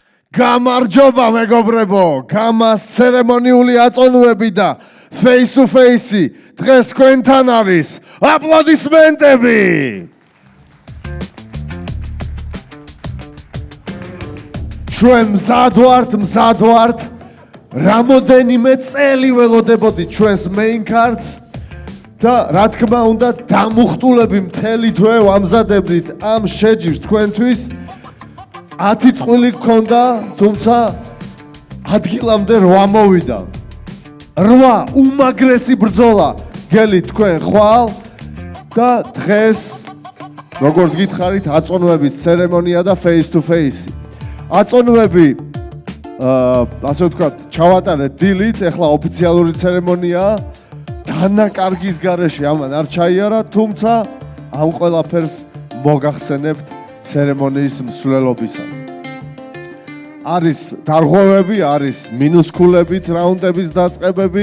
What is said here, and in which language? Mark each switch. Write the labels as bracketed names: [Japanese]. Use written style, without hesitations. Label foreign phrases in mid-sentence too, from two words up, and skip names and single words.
[Georgian] გამარჯობა მეგობრებო, გამას ცერემონიული აწონვები და [English] face to face [Georgian] დღეს თქვენთან არის აპლოდისმენტები. ჩვენ მზად ვართ, რამოდენიმე წელი ველოდებოდი ჩვენს [English] main cards [Georgian] და რა თქმა უნდა დამუხტულები მთელი თვე ვამზადებდით ამ შეჯიბრს თქვენთვის. 10 წყვილი გქონდა, თუმცა ადგილამდე 8 მოვიდა. 8 უმაგრესი ბრძოლა გელით თქვენ ხვალ და დღეს როგორც გითხარით აწონვების ცერემონია და [English] face to face. [Georgian] აწონვები ასე ვთქვათ, ჩავატარეთ დილით, ეხლა ოფიციალური ცერემონიაა. დანაკარგის გარეშე ამან არ ჩაიარა, თუმცა ამ ყველაფერს მოგახსენებთ ცერემონიის მსვლელობისას. არის დარღვევები, არის მინუსკულებით რაუნდების დაწყებები.